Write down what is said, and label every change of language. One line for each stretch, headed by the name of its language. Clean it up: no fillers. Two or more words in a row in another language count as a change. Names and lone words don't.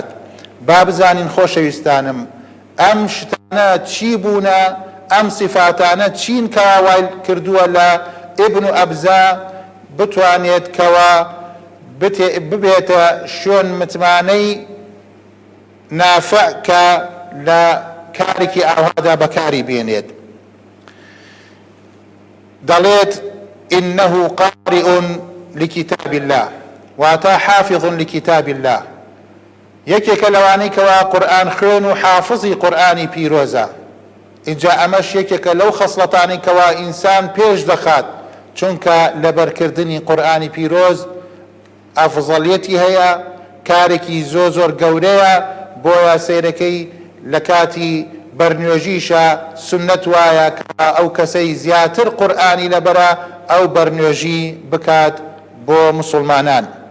Central Kurdish: با بزانین خۆشەویستانم ئەم شتانە چی بوونە، ئەم صفاتانە چین کەوا وای کردووە لە ئیبن ئەبزە بتوانێت کەوا ببێتە شوێن متمانەی نافع کە لە کارێکی ئاوادا بەکاری بێنێت. دەڵێت:
Arabic: إنه قارئ لكتاب الله، واتى حافظ لكتاب الله،
Central Kurdish: یەکێکە لەوانەی کەوا قورئان خوێن و حافظی قورئانی پیرۆزە. اینجا ئەمەش یەکێکە لەو خەسڵەتانی کەوا ئینسان پێش دەخات، چونکە لەبەرکردنی قورئانی پیرۆز ئەفزەڵیەتی هەیە، کارێکی زۆر گەورەیە، بۆیە سەیرەکەی لە کاتی بەرنوێژیشە سنەت وایە کە ئەو کەسەی زیاتر قورئانی لەبەرە ئەو بەرنوێژی بکات بۆ مسلمانان.